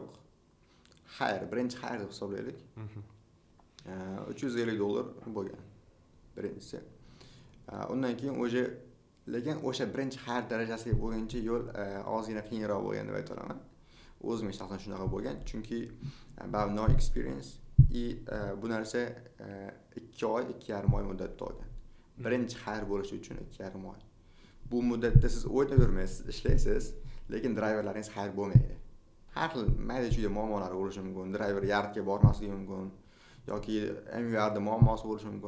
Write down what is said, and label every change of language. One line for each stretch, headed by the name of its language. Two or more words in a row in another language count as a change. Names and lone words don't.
Uzbek: Birinchi hire deb hisoblaylik. $350 bo'lgan. Birinchisi. Undan keyin lekin o'sha birinchi hire darajasiga bo'lguncha yo'l ozgina qiyinroq bo'lgan deb ayta olaman. O'zim shaxsan shunaqa bo'lgan, chunki
English: about no experience
Uzbek: bu narsa 2 oy, 2,5 oy muddatda olgan. Birinchi hire bo'lish uchun 2,5 oy. Bu muddatda siz o'ynab yurmaysiz, ishlaysiz, lekin driverlaringiz hire bo'lmaydi. har xil mayda chuyda muammolar bo'lishi mumkin. Driver yardga bormasligi mumkin yoki MVRda muammosi bo'lishi mumkin.